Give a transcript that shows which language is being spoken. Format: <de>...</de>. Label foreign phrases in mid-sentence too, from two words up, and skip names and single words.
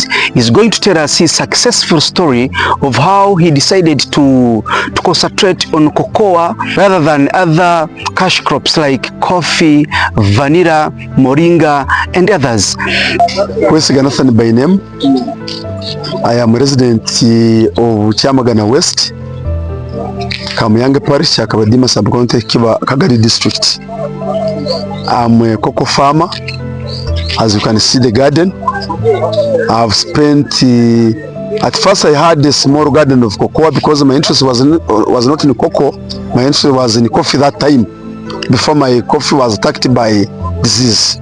<en>He's going to tell us his successful story of how he decided to concentrate on cocoa rather than other cash crops like coffee, vanilla, moringa and others. Nathan by name. I am a resident of Chamagana West, Kamyange Parish, Kagadi sub-county, Kagadi District. I'm a cocoa farmer. As you can see the garden, I've spent at first I had a small garden of cocoa because my interest was not in cocoa. My interest was in coffee that time, before my coffee was attacked by disease.</en>